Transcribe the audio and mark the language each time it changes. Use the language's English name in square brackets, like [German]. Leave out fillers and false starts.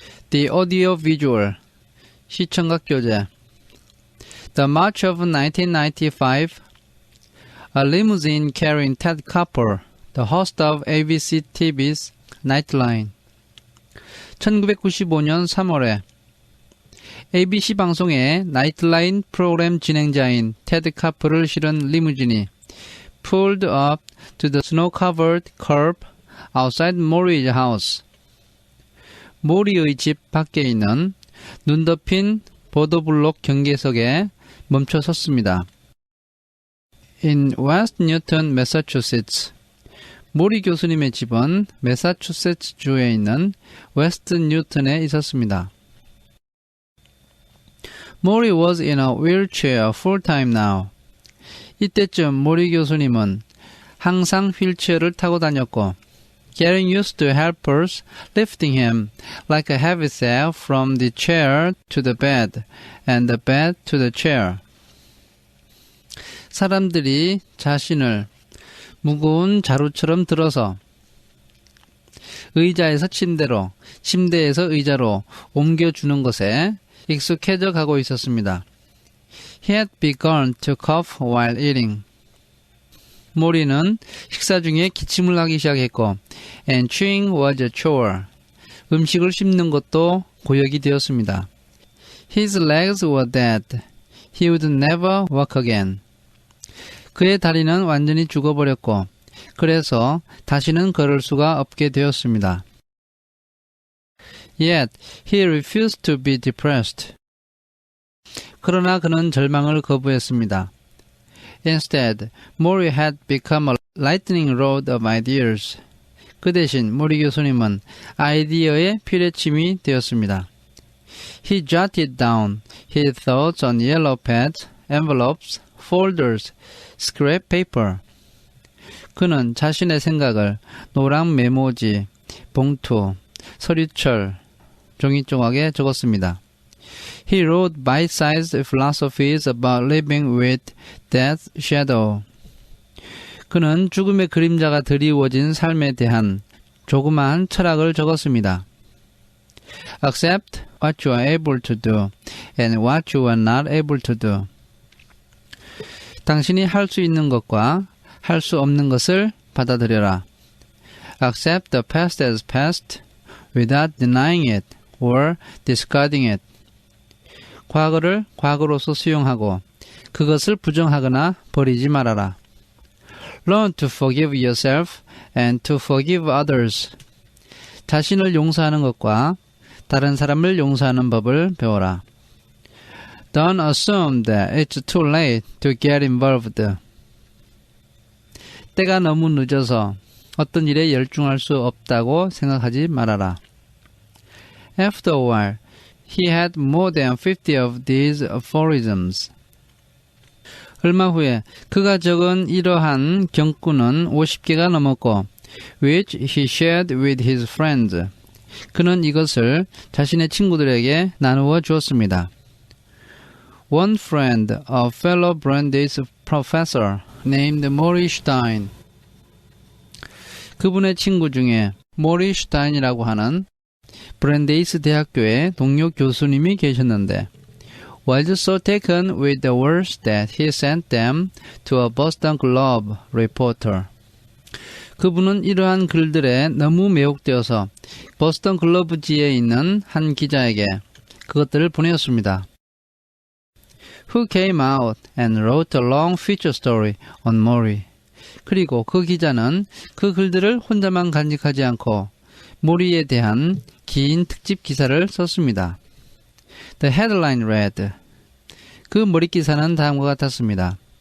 [English] The audio-visual, [Korean] 시청각 교재. [English] The March of 1995, a limousine carrying Ted Koppel, the host of ABC TV's Nightline. [Korean] 1995년 3월에 ABC 방송의 나이트라인 프로그램 진행자인 테드 카퍼를 실은 리무진이 [English] pulled up to the snow-covered curb outside Maury's house. [Korean] 모리의 집 밖에 있는 눈 덮인 보도블록 경계석에 멈춰 섰습니다. [English] In West Newton, Massachusetts. [Korean] 모리 교수님의 집은 매사추세츠주에 있는 웨스트 뉴턴에 있었습니다. [English] Maury was in a wheelchair full-time now. [Korean] 이때쯤 모리 교수님은 항상 휠체어를 타고 다녔고 [English] getting used to helpers lifting him like a heavy sack from the chair to the bed and the bed to the chair. [Korean] 사람들이 자신을 무거운 자루처럼 들어서 의자에서 침대로, 침대에서 의자로 옮겨주는 것에 익숙해져 가고 있었습니다. [English] He had begun to cough while eating. [Korean] 모리는 식사 중에 기침을 하기 시작했고 [English] and chewing was a chore. [Korean] 음식을 씹는 것도 고역이 되었습니다. [English] His legs were dead. He would never walk again. [Korean] 그의 다리는 완전히 죽어버렸고 그래서 다시는 걸을 수가 없게 되었습니다. [English] Yet he refused to be depressed. [Korean] 그러나 그는 절망을 거부했습니다. [English] Instead, Maury had become a lightning rod of ideas. [Korean] 그 대신 모리 교수님은 아이디어의 피뢰침이 되었습니다. [English] He jotted down his thoughts on yellow pads, envelopes, folders, scrap paper. [Korean] 그는 자신의 생각을 노랑 메모지, 봉투, 서류철, 종이 조각에 적었습니다. [English] He wrote bite-sized philosophies about living with death's shadow. [Korean] 그는 죽음의 그림자가 드리워진 삶에 대한 조그마한 철학을 적었습니다. [English] Accept what you are able to do and what you are not able to do. [Korean] 당신이 할 수 있는 것과 할 수 없는 것을 받아들여라. [English] Accept the past as past without denying it or discarding it. [Korean] 과거를 과거로서 수용하고 그것을 부정하거나 버리지 말아라. [English] Learn to forgive yourself and to forgive others. [Korean] 자신을 용서하는 것과 다른 사람을 용서하는 법을 배워라. [English] Don't assume that it's too late to get involved. [Korean] 때가 너무 늦어서 어떤 일에 열중할 수 없다고 생각하지 말아라. [English] After a while, he had more than 50 of these aphorisms. [Korean] 얼마 후에 그가 적은 이러한 경구는 50개가 넘었고 [English] which he shared with his friends. [Korean] 그는 이것을 자신의 친구들에게 나누어 주었습니다. [English] One friend, a fellow Brandeis professor named Maury Stein. [Korean] 그분의 친구 중에 모리 슈타인이라고 하는 브랜데이스 대학교의 동료 교수님이 계셨는데 [English] was so taken with the words that he sent them to a Boston Globe reporter. [Korean] 그분은 이러한 글들에 너무 매혹되어서 보스턴 글로브지에 있는 한 기자에게 그것들을 보내었습니다. [English] Who came out and wrote a long feature story on Maury. [Korean] 그리고 그 기자는 그 글들을 혼자만 간직하지 않고 모리에 대한 긴 특집 기사를 썼습니다. [English] The headline read. [Korean] 그 머릿기사는 다음과 같았습니다.